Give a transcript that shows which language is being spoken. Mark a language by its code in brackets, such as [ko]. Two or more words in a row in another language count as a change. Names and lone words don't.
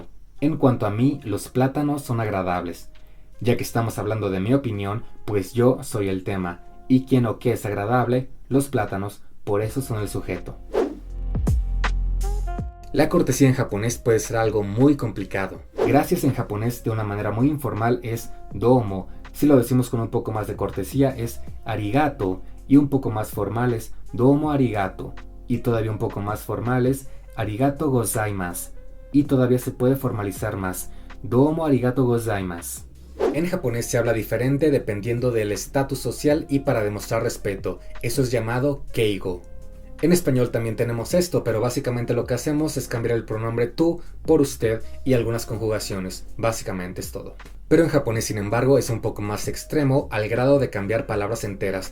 [es] En cuanto a mí, los plátanos son agradables. Ya que estamos hablando de mi opinión, pues yo soy el tema, y quien o qué es agradable, los plátanos, por eso son el sujeto. La cortesía en japonés puede ser algo muy complicado. Gracias en japonés de una manera muy informal es domo, si lo decimos con un poco más de cortesía es arigato, y un poco más formal es [ja] どうもありがとう, [es] y todavía un poco más formales, [ja] ありがとうございます, [es] y todavía se puede formalizar más, [ja] どうもありがとうございます. [es] En japonés se habla diferente dependiendo del estatus social y para demostrar respeto, eso es llamado keigo. En español también tenemos esto, pero básicamente lo que hacemos es cambiar el pronombre tú por usted y algunas conjugaciones, básicamente es todo. Pero en japonés, sin embargo, es un poco más extremo al grado de cambiar palabras enteras.